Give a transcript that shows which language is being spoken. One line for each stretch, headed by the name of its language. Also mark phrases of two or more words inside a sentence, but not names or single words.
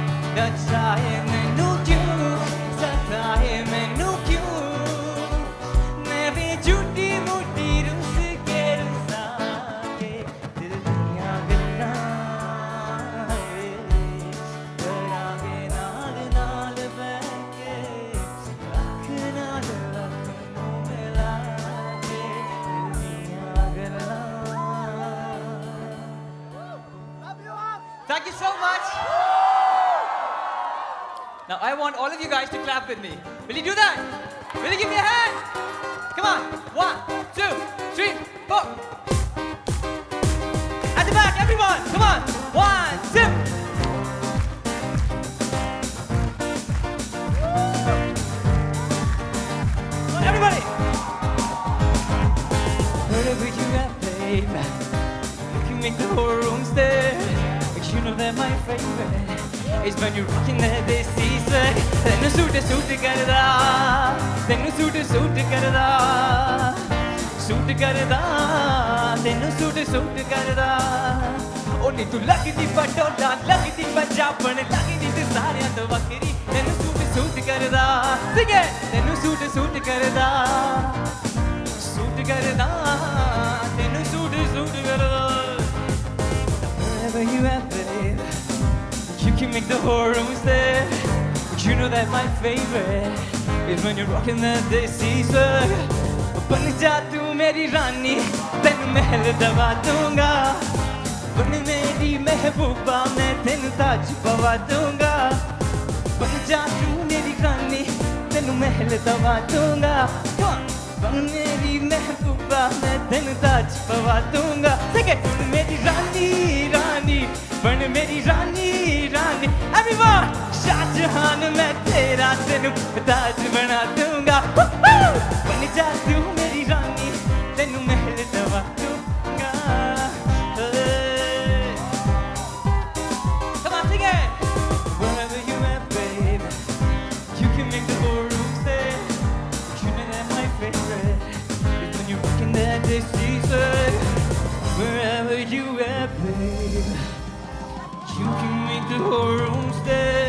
Punjabi: ਚਾਹੇ ਮੈਨੂੰ ਕਿਉਂ ਸਤਾਏ ਮੈਨੂੰ ਕਿਉਂ ਮੈਂ ਵੀ ਝੂਠੀ ਮੂਠੀ ਰੁੱਸ ਕੇ ਰੁਸਾ ਕੇ ਦਿਲ ਦੀਆਂ ਗੱਲਾਂ ਕਰਾਂਗੇ ਨਾਲ ਨਾਲ ਬੈਠ ਕੇ ਅੱਖ ਨਾਲ ਅੱਖ ਨੂੰ ਮਿਲਾ ਕੇ ਦਿਲ ਦੀਆਂ ਗੱਲਾਂ
English: Thank you so much! Now I want all of you guys to clap with me. Will you do that? Will you give me a hand? Come on. 1, 2, 3, 4. At the back, everyone. Come on. 1, 2. Everybody. Wherever you at, babe, you can make the whole room stare. But you know that my favorite is when you're rocking that desi swag.
Punjabi: ਤੈਨੂੰ ਸੂਟ ਕਰਦਾ, ਤੈਨੂੰ ਸੂਟ ਕਰਦਾ, ਸੂਟ ਕਰਦਾ, ਤੈਨੂੰ ਸੂਟ ਕਰਦਾ. ਓ, ਨੀ ਤੂੰ ਲੱਗਦੀ ਪਟੋਲਾ, ਲੱਗਦੀ ਪੰਜਾਬਣ, ਲੱਗਦੀ ਤੂੰ ਸਾਰੀਆਂ ਤੋਂ ਵੱਖਰੀ. ਤੈਨੂੰ ਸੂਟ ਕਰਦਾ,
English: Sing it.
Punjabi: ਤੈਨੂੰ ਸੂਟ ਕਰਦਾ, ਸੂਟ ਕਰਦਾ, ਤੈਨੂੰ ਸੂਟ ਕਰਦਾ.
English: Wherever you at, babe, you can make the whole room stare. But you know that my favorite is when you're rocking that desi swag.
Punjabi: ਬਣ ਜਾ ਤੂੰ ਮੇਰੀ ਰਾਣੀ ਤੇਨ ਮਹਿਲ ਦਬਾ ਦੂੰਗਾ ਤਾਜ ਪਵਾ ਦੂੰਗਾ ਬਣ ਜਾ ਤੂੰ ਮੇਰੀ ਰਾਣੀ ਤੈਨੂੰ ਮਹਿਲ ਦਵਾ ਦੂੰਗਾ ਬਣ ਮੇਰੀ ਮਹਿਬੂਬਾ ਮੈਂ ਤੈਨੂੰ ਤਾਜ ਪਵਾ ਦੂੰਗਾ ਤੂੰ ਮੇਰੀ ਰਾਣੀ ਰਾਣੀ ਬਣ ਮੇਰੀ ਰਾਣੀ ਰਾਣੀ एवरीवन शाहजहान ਮੈਂ ਤੇਰਾ ਤੈਨੂੰ ਤਾਜ ਬਣਾ ਦੂੰਗਾ ਬਣ ਜਾ ਤੂੰ ਮੇਰੀ ਰਾਣੀ ਤੈਨੂੰ ਮਹਿਲ ਦਵਾ ਦੂੰਗਾ
English: Come on, sing it! Wherever you at, baby, you can make the whole room stay. You know that my favorite is when you're rocking that Dixie swag. Wherever you at, baby, you can make the whole room stay.